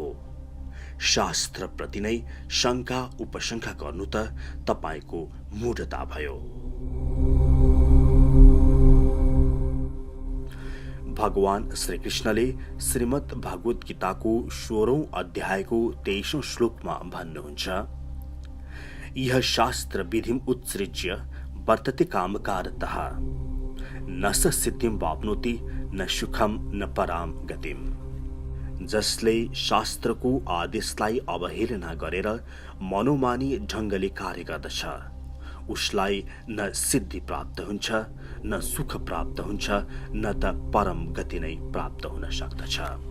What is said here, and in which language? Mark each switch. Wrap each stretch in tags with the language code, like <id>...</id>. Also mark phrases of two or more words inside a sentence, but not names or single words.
<ne>शास्त्रप्रति नै शङ्का उपशङ्का गर्नु त तपाईको मूढता भयो। भगवान श्रीकृष्णले श्रीमद् भागवत गीताको 16औं अध्यायको 23औं श्लोकमा भन्नुहुन्छ,</ne> <sa>यह शास्त्र विधिम उत्सृज्य वर्तते कामकारतः न स सिद्धिं वाप्नोति न सुखम न पराम गतिम।</sa> <ne>जसले शास्त्रको आदेशलाई अवहेलना गरेर मनोमानी ढङ्गले कार्य गर्दछ उसलाई न सिद्धि प्राप्त हुन्छ न सुख प्राप्त हुन्छ न त परम गति नै प्राप्त हुन सक्दछ।</ne>